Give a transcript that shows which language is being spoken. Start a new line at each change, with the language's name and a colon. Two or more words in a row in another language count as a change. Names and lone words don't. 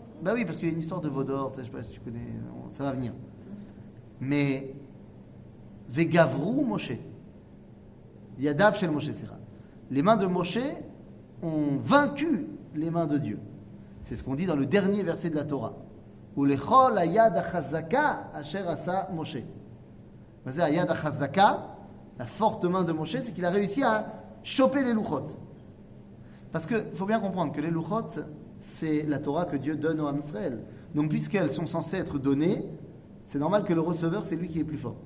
French: Ben oui, parce qu'il y a une histoire de Vaudor, je ne sais pas si tu connais, ça va venir. Mais,
Hebrew: וגברו משה. ידיו של משה,
French: c'est ça. Les mains de Moshe ont vaincu les mains de Dieu. C'est ce qu'on dit dans le dernier verset de la Torah.
Hebrew: ולכל היד החזקה אשר עשה משה.
French: C'est
Hebrew: היד החזקה,
French: la forte main de Moshe, c'est qu'il a réussi à choper les luchot. Parce qu'il faut bien comprendre que les luchot, c'est la Torah que Dieu donne au
Hebrew: עם ישראל.
French: Donc puisqu'elles sont censées être données, c'est normal que le receveur, c'est lui qui est plus fort.